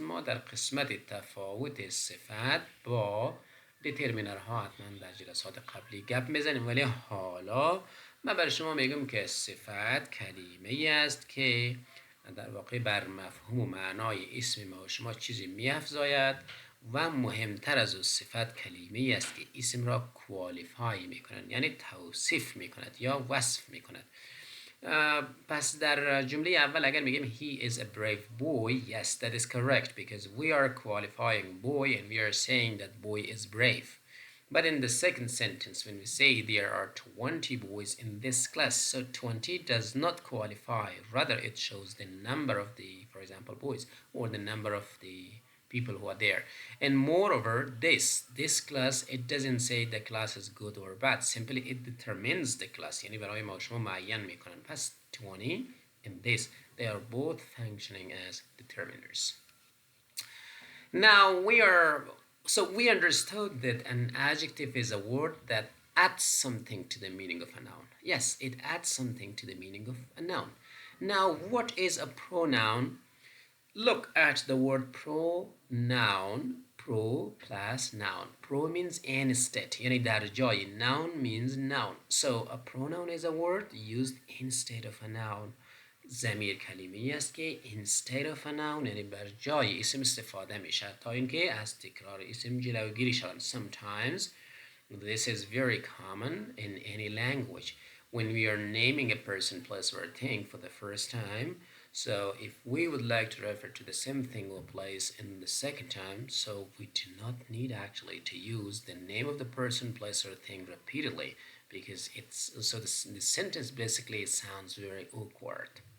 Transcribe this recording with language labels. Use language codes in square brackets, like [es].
[fa] ما در قسمت تفاوت صفت با دیترمینر ها حتما در جلسات قبلی گپ میزنیم، ولی حالا من برای شما میگم که صفت کلمه است که در واقع بر مفهوم و معنای اسم ما و شما چیزی میافزاید و مهمتر از اون صفت کلمه است که اسم را کوالیفای میکنند یعنی توصیف میکند یا وصف میکند. پس در جمله اول اگر میگیم [en] he is a brave boy, yes that is correct because we are qualifying boy and we are saying that boy is brave. But in the second sentence when we say there are 20 boys in this class, so 20 does not qualify, rather it shows the number of the, for example, boys or the number of the people who are there. And moreover, this class, it doesn't say the class is good or bad, simply it determines the class. [fa] یعنی برای ما شما معین میکنن. پس [en] 20 and this, they are both functioning as determiners. Now we understood that an adjective is a word that adds something to the meaning of a noun. Yes, it adds something to the meaning of a noun. Now, what is a pronoun? Look at the word pronoun. Pro plus noun. Pro means instead. [fa] یعنی در جای [en] noun means noun. So a pronoun is a word used instead of a noun. [fa] ضمیر کلمه‌ای است که [en] instead of a noun [fa] یعنی بر جای اسم استفاده میشه تا اینکه از تکرار اسم جلوگیری شود. Sometimes [en] This is very common in any language. When we are naming a person, place, or a thing for the first time, so if we would like to refer to the same thing or place in the second time, so we do not need actually to use the name of the person, place, or thing repeatedly, because it's so the sentence basically sounds very awkward.